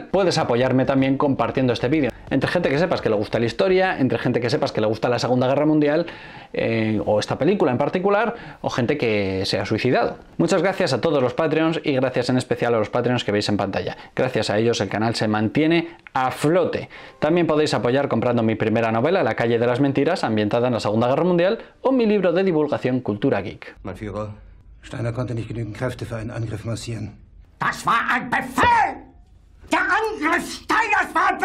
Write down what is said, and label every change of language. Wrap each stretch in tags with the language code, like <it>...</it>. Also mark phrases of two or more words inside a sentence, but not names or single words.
<es>Puedes apoyarme también compartiendo este vídeo. Entre gente que sepas que le gusta la historia, entre gente que sepas que le gusta la Segunda Guerra Mundial, o esta película en particular, o gente que se ha suicidado. Muchas gracias a todos los Patreons y gracias en especial a los Patreons que veis en pantalla. Gracias a ellos el canal se mantiene a flote. También podéis apoyar comprando mi primera novela, La calle de las mentiras, ambientada en la Segunda Guerra Mundial, o mi libro de divulgación Cultura Geek.</es> <de>Mein Führer, Steiner konnte nicht genügend Kräfte für einen Angriff massieren. Das war ein Befehl! Der Angriff Steiners war ein Befehl!</de>